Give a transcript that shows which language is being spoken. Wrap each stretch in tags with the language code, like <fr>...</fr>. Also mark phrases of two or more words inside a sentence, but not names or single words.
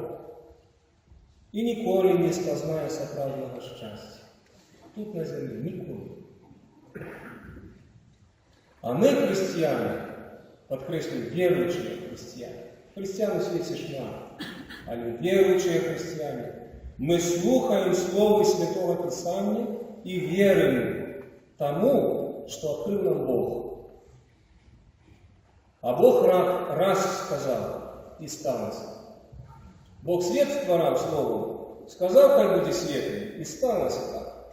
<uk>І ніколи не спознає справжнього щастя. Тут на землі ніколи. А ми, християни, підкреслюю, віруючі християни. Християн у світі шмат, але віруючі християни.</uk> <ru>Мы слухаем Слово Святого Писания и верим тому, что открыл нам Бог. А Бог раз сказал, и станется. Бог свет створал Словом, сказал, хай будет светлый, и станется так.</ru>